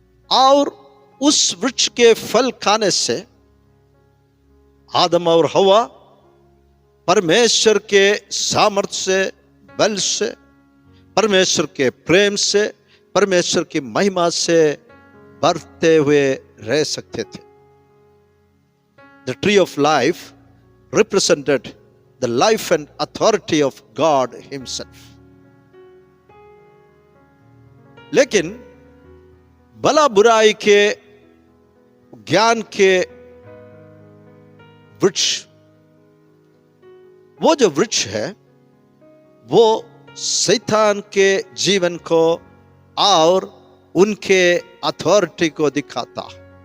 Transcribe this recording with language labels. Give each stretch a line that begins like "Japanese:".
Hindi: और उस वृक्ष के फल खाने से आदम और हवा परमेश्वर के सामर्थ्य से, बल से, परमेश्वर के प्रेम से, परमेश्वर की महिमा से बढ़ते हुए रह सकते थे।
English: The tree of life represented the life and authority of God himself.
Hindi: लेकिन भला बुराई के ज्ञान के वृक्ष, वो जो वृक्ष है वो शैतान के जीवन को और उनके अथॉरिटी को दिखाता है।